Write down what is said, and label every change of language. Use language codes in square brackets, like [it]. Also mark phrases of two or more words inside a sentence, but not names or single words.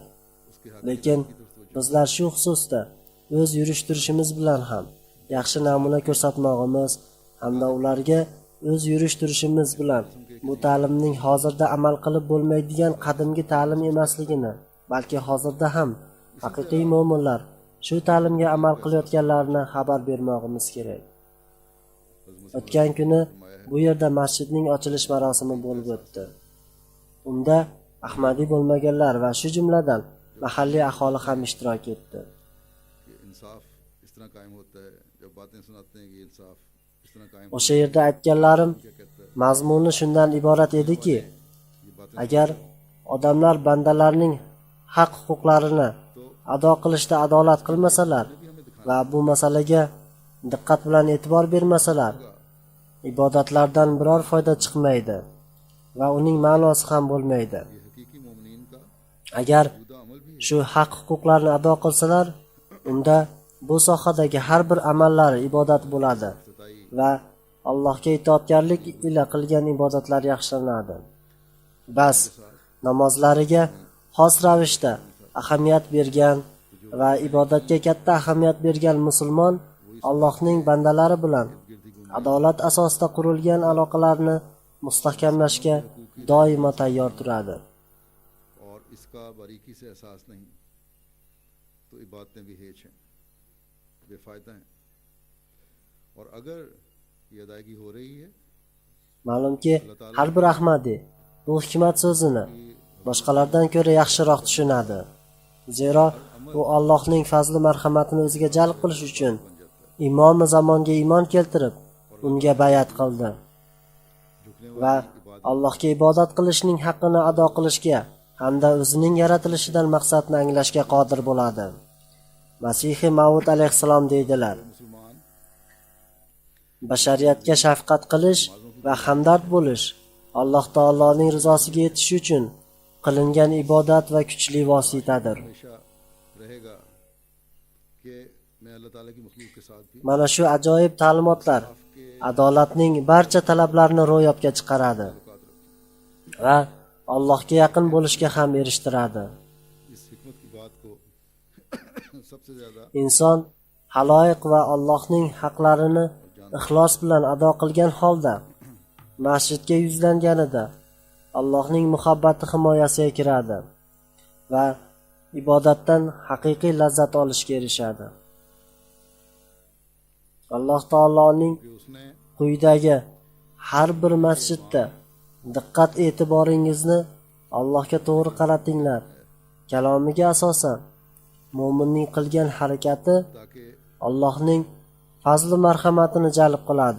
[uz] Lekin bizlar shu xususda o'z yurish-turishimiz bilan ham yaxshi namuna ko'rsatmog'imiz hamda ularga o'z yurish-turishimiz bilan bu ta'limning hozirda amal qilib bo'lmaydigan qadimgi ta'lim emasligini, balki hozirda ham haqiqiy mo'minlar shu ta'limga amal qilayotganlarini xabar bermog'imiz kerak. O'tgan kuni bu yerda masjidning ochilish marosimi bo'lib o'tdi. Unda Ahmadiy bo'lmaganlar va shu jumladan mahalliy aholi ham ishtirok etdi. [ur] کہ انصاف اس طرح قائم ہوتا ہے، جب باتیں سناتے ہیں کہ انصاف اس طرح قائم [uz] O'sha yerda aytganlarim [ur] کیا کہتا ہے, [uz] mazmuni shundan iborat ediki, [ur] یہ باتیں [uz] agar odamlar bandalarning haq-huquqlarini ado qilishda adolat qilmasalar va bu masalaga diqqat bilan e'tibor bermasalar, ibodatlardan biror foyda chiqmaydi va uning ma'nosi ham bo'lmaydi. [ur] یہ حقیقی مومنین کا [uz] Agar [ur] خدا عمل بھی [uz] shu haq-huquqlarni ado qilsalar, unda bu sohadagi har bir amallari ibodat bo'ladi va Allohga itoatkorlik ila qilgan ibodatlar yaxshilanadi. Bas, namozlariga xos ravishda ahamiyat bergan va ibodatga katta ahamiyat bergan musulmon Allohning bandalari bilan adolat asosida qurilgan aloqalarni mustahkamlashga doimo tayyor turadi. [ur] اور اس کا باریکی سے احساس نہیں تو عبادتیں بھی ہیچ ہیں، بے فائدہ ہیں. اور اگر یہ ادائیگی ہو رہی ہے [uz] Ma'lumki, har bir Ahmadiy bu hikmat so'zini boshqalardan ko'ra yaxshiroq tushunadi. Zero u Allohning fazli marhamatini o'ziga jalb qilish uchun imomi zamonga iymon keltirib, unga bayat qildi va Allohga ibodat qilishning haqqini ado qilishga hamda o'zining yaratilishidan maqsadni anglashga qodir bo'ladi. Masihi Maud alayhissalom deydilar: [ur] मुसलमान [uz] bashariyatga shafqat qilish va hamdard bo'lish Alloh taoloning rizosiga yetish uchun qilingan ibodat va kuchli vositadir. [ur] ہمیشہ رہے گا کہ میں اللہ تعالیٰ کی مخلوق کے ساتھ بھی [uz] Mana shu ajoyib ta'limotlar adolatning barcha talablarini ro'yobga chiqaradi va Allohga yaqin bo'lishga ham erishtiradi. [ur] اس حکمت کی بات کو سب سے زیادہ [uz] inson haloyiq va Allohning haqlarini ixlos bilan ado qilgan holda masjidga yuzlanganida Allohning muhabbati himoyasiga kiradi va ibodatdan haqiqiy lazzat olishga erishadi. Alloh taoloning [ur] کہ اس نے [uz] quyidagi har bir masjidda diqqat e'tiboringizni Allohga to'g'ri qaratinglar kalomiga asosan mo'minning qilgan harakati [ur] ताकि [uz] Allohning fazli marhamatini jalb qiladi